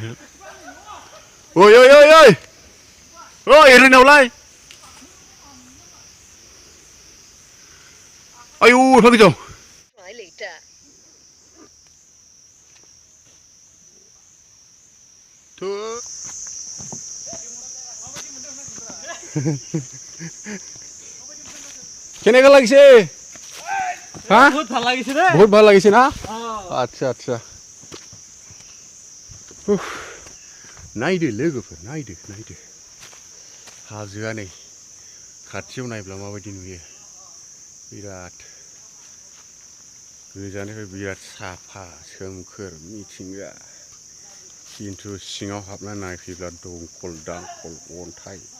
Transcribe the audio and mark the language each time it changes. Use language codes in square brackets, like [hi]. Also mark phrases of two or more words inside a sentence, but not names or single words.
[brx] ओइ एरैनावलाय आयौ एफा गोजौ [as] কেনেকা লাগিছে [hi] हाँ बहुत [as] ভাল লাগিছে [hi] ना अच्छा [brx] नायदो लोगोफोर नायदो हाजोआ नै खाथियाव नायब्ला माबायदि नुयो बिराद गोजाननिफ्राय बिराद साफा सोमखोर मिथिंगा खिन्थु सिङाव हाबना नायफैब्ला दंखल दांखल अन्थाइ